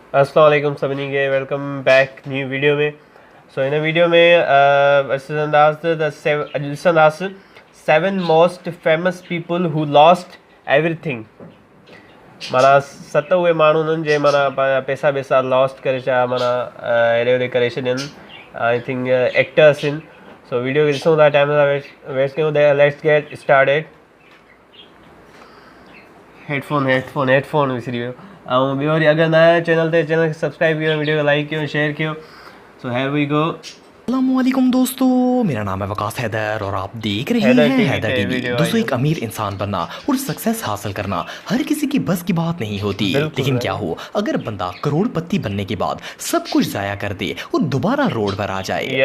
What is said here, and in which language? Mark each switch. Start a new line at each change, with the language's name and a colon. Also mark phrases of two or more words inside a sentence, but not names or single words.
Arabic: السلام علیکم
Sindhi: सभी के
English: welcome back new video
Sindhi: में।
English: so in video में listen us 7 most famous people who lost everything।
Sindhi: माना 7 उहे माण्हू उन्हनि जे माना पैसा वैसा लॉस्ट करे छा माना हेॾे होॾे करे छॾनि।
English: I think actors in.
Sindhi: सो वीडियो खे ॾिसूं था,
English: time waste
Sindhi: कयूं।
English: Let's get started.
Sindhi: हेडफोन विसरी वियो। ऐं ॿियो वरी अगरि नया चैनल खे सब्सक्राइब कयो, वीडियो खे लाइक कयो, शेयर कयो।
English: So here we go.
Urdu: السلام علیکم دوستوں، میرا نام ہے وقاص حیدر اور آپ دیکھ رہے ہیں حیدر ٹی وی. دوستوں، ایک امیر انسان بننا اور سکسیس حاصل کرنا ہر کسی کی بس کی بات نہیں ہوتی، لیکن کیا ہو اگر بندہ کروڑپتی بننے کے بعد سب کچھ ضائع کر دے اور دوبارہ روڈ پر آ جائے.